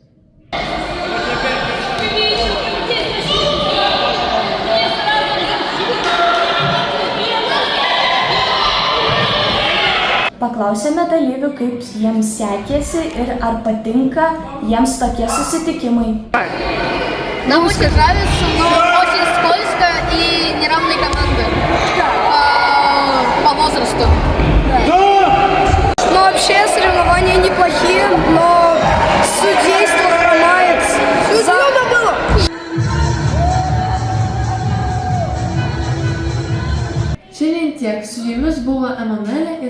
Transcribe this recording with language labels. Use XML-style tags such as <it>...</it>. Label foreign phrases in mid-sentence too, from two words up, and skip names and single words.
<lt>Paklausėme dalyvių, kaip jiems sekėsi ir ar patinka jiems tokie susitikimai.</lt> <ru>Нам очень нравится, но очень скользко и неравные команды по возрасту. Ну, вообще соревнования неплохие, но судейство хромает. Забавно было.</ru> <lt>Šiandien tiek, su jumis buvo Emanuelis</lt>